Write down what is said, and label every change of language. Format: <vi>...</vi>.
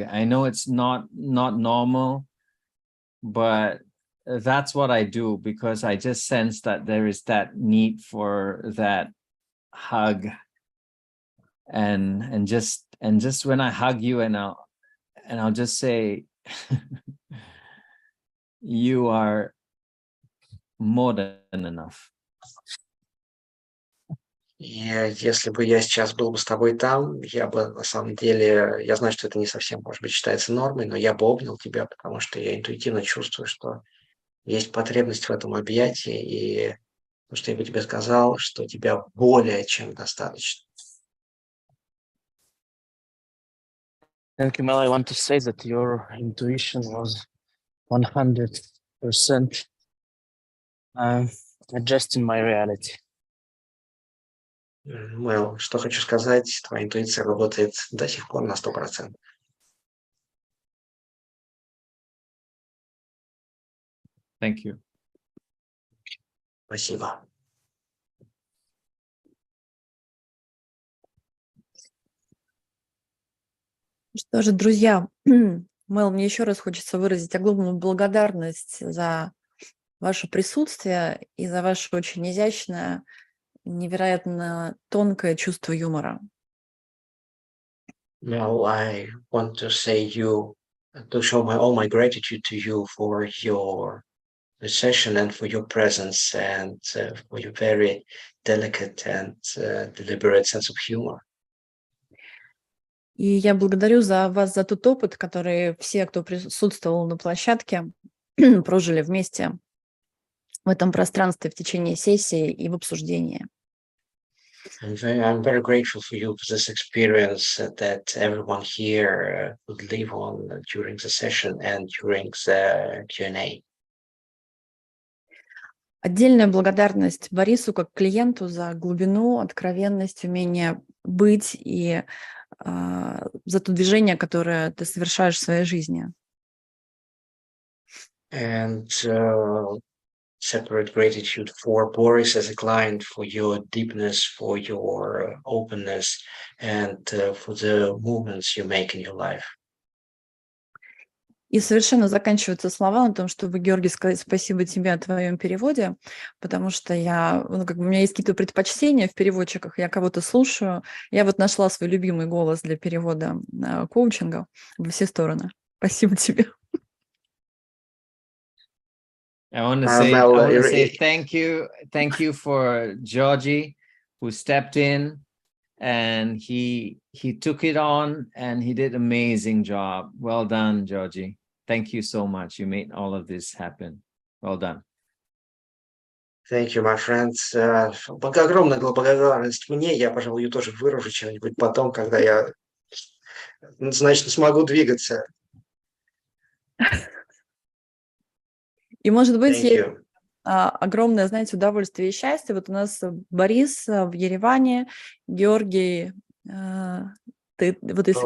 <en>I know it's not normal, but that's what I do, because I just sense that there is that need for that hug, and just when I hug you, and I'll just say you are more than enough.</en> <ru>И если бы я сейчас был бы с тобой там, я бы, на самом деле, я знаю, что это не совсем, может быть, считается нормой, но я бы обнял тебя, потому что я интуитивно чувствую, что есть потребность в этом объятии, и то, что я бы тебе сказал, что тебя более чем достаточно.</ru> <en>Thank you, Mel. I want to say that your intuition was 100% adjusting my reality.</en> <ru>Мэл, что хочу сказать, твоя интуиция работает до сих пор на 100%.</ru> <en>Thank you.</en> <ru>Спасибо. Что же, друзья, Мэл, мне еще раз хочется выразить огромную благодарность за ваше присутствие и за ваше очень изящное, невероятно тонкое чувство юмора.</ru> <en>Now I want to show all my gratitude to you for your session and for your presence and for your very delicate and deliberate sense of humor.</en> <ru>И я благодарю вас за тот опыт, который все, кто присутствовал на площадке, прожили вместе в этом пространстве в течение сессии и в обсуждении.</ru> <en>I'm very grateful for you for this experience that everyone here would live on during the session and during the Q&A.</en> <ru>Отдельная благодарность Борису как клиенту за глубину, откровенность, умение быть и за то движение, которое ты совершаешь в своей жизни.</ru> <en>And separate gratitude for Boris as a client, for your deepness, for your openness, and for the movements you make in your life.</en> <ru>И совершенно заканчиваются слова на том, чтобы, Георгий, сказать спасибо тебе о твоем переводе, потому что у меня есть какие-то предпочтения в переводчиках, я кого-то слушаю. Я вот нашла свой любимый голос для перевода коучинга во все стороны. Спасибо тебе.</ru> <en>I want to say thank you for Georgie, who stepped in and he took it on and he did an amazing job. Well done, Georgie. Thank you so much. You made all of this happen. Well done. Thank you, my friends.</en> <ru>Огромная благодарность мне. Я, пожалуй, ее тоже выражу чем-нибудь потом, когда я, значит, смогу двигаться. И, может быть,</ru> <en>Thank you.</en> <ru>огромное, знаете, удовольствие и счастье. Вот у нас Борис в Ереване, Георгий, ты вот если</ru>